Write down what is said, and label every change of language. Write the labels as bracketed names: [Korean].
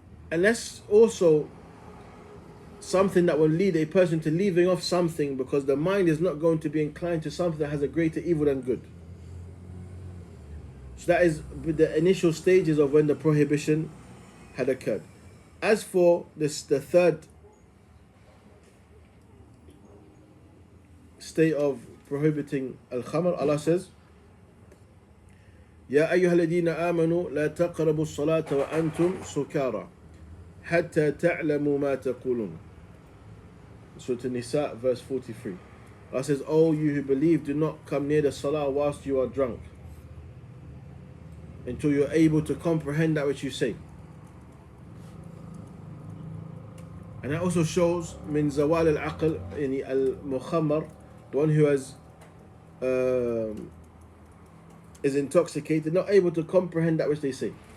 [English] And that's also something that will lead a person to leaving off something, because the mind is not going to be inclined to something that has a greater evil than good. So that is the initial stages of when the prohibition had occurred. As for this, the third state of prohibiting al-khamr, Allah says, [Arabic] يا أيها الذين آمنوا لا تقربوا الصلاة وأنتم سكارى حتى تعلموا ما تقولون. [English] Surah An-Nisa, verse 43. Allah says, "O you who believe, do not come near the salah whilst you are drunk, until you are able to comprehend that which you say." And that also shows min zawal al-aql, yani al-mukhammar, the one who is intoxicated, not able to comprehend that which they say.